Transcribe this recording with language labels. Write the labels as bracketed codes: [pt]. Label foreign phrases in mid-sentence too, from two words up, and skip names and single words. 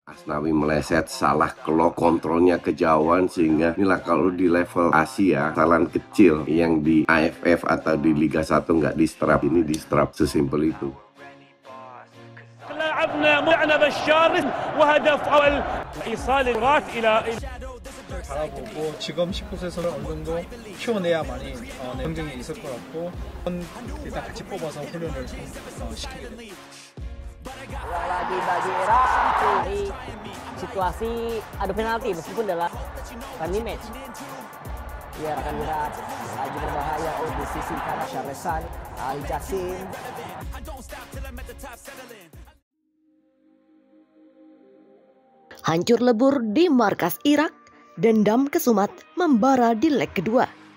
[id] Asnawi meleset, salah kelok, kontrolnya kejauhan, sehingga inilah kalau di level Asia, kesalahan kecil yang di AFF atau di Liga 1 nggak di-strap, ini di-strap, sesimpel itu. [ko] 바라보고 지금 19세에서는 어느 정도 키워내야만이 경쟁이 있을 것 같고 일단 같이 뽑아서 훈련을 시키게 됩니다. [id] Lagi bagi Irak di situasi adu penalti meskipun dalam [en] friendly match. [id] Ya akan Irak lagi berbahaya di sisi kanan Syahresan Ali Jassim. Hancur lebur di markas Irak, dendam kesumat membara di leg kedua.